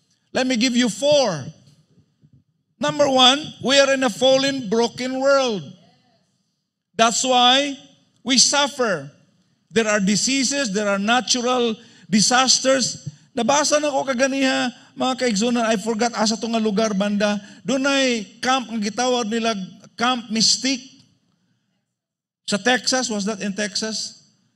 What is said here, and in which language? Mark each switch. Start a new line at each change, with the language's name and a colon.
English: Let me give you 4. Number 1, we are in a fallen, broken world. That's why we suffer. There are diseases, there are natural disasters.
Cebuano: Nabasa na ko kaganiha, mga kaigsunan,
English: I forgot
Cebuano: asa to nga lugar banda. Doon ay camp, ang gitawag nila, Camp Mystique.
English: Sa Texas, was that in Texas?